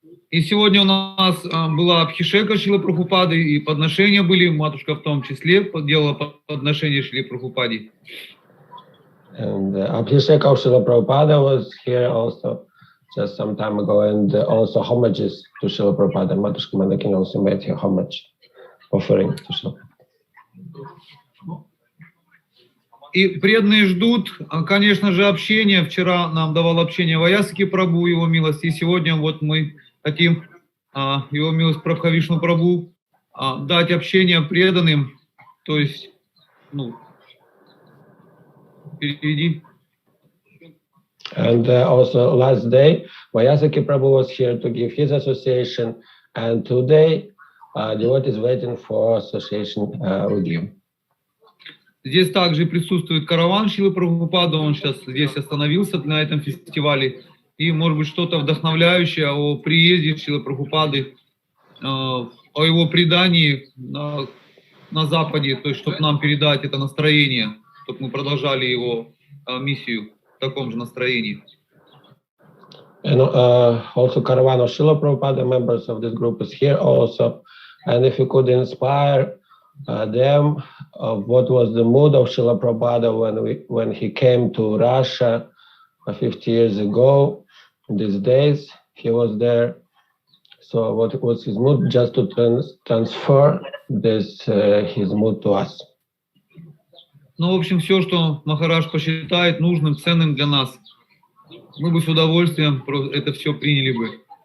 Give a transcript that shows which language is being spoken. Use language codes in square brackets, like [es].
[ru] И сегодня у нас была Абхишека Шрилы Прабхупады, и подношения были, матушка в том числе делала подношения Шриле Прабхупаде. [en] And Abhishek of Srila Prabhupada was here also just some time ago, and also homages to Srila Prabhupada. Matushka Mandakin also made here homage, offering to Srila. [ru] И преданные ждут, конечно же, общения. Вчера нам давал общение Ваясаки Прабху, его милость, и сегодня вот мы хотим его милость Прабха Вишну Прабху дать общение преданным, то есть, переведи. [en] And also last day, Vayasaki Prabhu was here to give his association, and today, devotee is waiting for association with you. [ru] Здесь также присутствует караван Шрилы Прабхупады, он сейчас здесь остановился на этом фестивале, и может быть что-то вдохновляющее о приезде Шрилы Прабхупады, о его предании на Западе, то есть чтобы нам передать это настроение, чтобы мы продолжали его миссию в таком же настроении. [en] And also caravan of Srila Prabhupada, members of this group is here also, and if you could inspire them of what was the mood of Srila Prabhupada when he came to Russia 50 years ago, these days he was there. So what was his mood? Just to transfer this his mood to us. [ru] Ну, в общем, все, что Махарадж посчитает нужным, ценным для нас, мы бы с удовольствием это все приняли бы.